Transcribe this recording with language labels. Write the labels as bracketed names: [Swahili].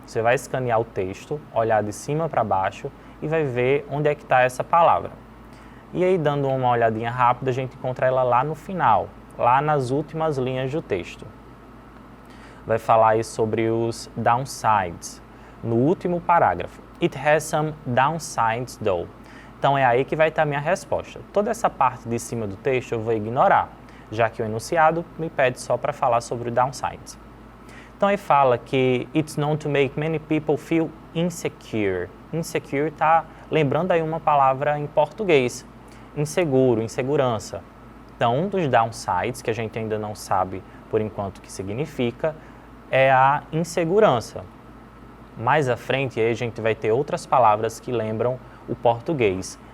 [Portuguese] Você vai escanear o texto, olhar de cima para baixo e vai ver onde é que está essa palavra. E aí, dando uma olhadinha rápida, a gente encontra ela lá no final, lá nas últimas linhas do texto. Vai falar aí sobre os downsides, no último parágrafo. [English] It has some downsides though. [Portuguese] Então, é aí que vai estar a minha resposta. Toda essa parte de cima do texto eu vou ignorar, já que o enunciado me pede só para falar sobre o downsides. Então, ele fala que [English] it's known to make many people feel insecure. [Portuguese] Insecure está lembrando aí uma palavra em português, inseguro, insegurança. Então, um dos downsides, que a gente ainda não sabe por enquanto o que significa, é a insegurança. Mais à frente, aí a gente vai ter outras palavras que lembram o português.